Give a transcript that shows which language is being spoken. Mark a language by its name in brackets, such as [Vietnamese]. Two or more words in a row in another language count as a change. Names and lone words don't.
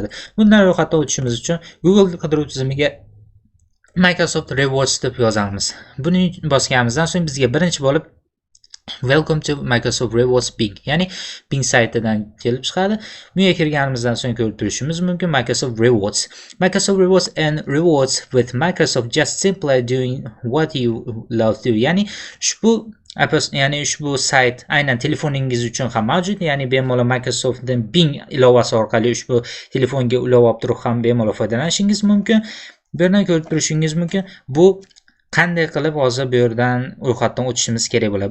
[Uzbek] Bundan ro'yxatdan o'tishimiz uchun Google qidiruv tizimiga Microsoft Rewards deb yozamiz. Buni bosganimizdan so'ng bizga birinchi bo'lib [English] Welcome to Microsoft Rewards Bing, [Uzbek] ya'ni Bing saytidan kelib chiqadi. Bunga kirganimizdan so'ng ko'rib turishimiz mumkin Microsoft Rewards. [English] Microsoft Rewards and rewards with Microsoft just simply doing what you love to. [Uzbek] Ya'ni ushbu sayt aynan telefoningiz uchun ham mavjud. Ya'ni bemalol Microsoftdan Bing ilovasi orqali ushbu telefonga ulov olib turib ham bemalol foydalanishingiz mumkin. Bu yerdan ko'rib turishingiz mumkin. Bu qanday qilib hozir bu yerdan ro'yxatdan o'tishimiz kerak bo'ladi.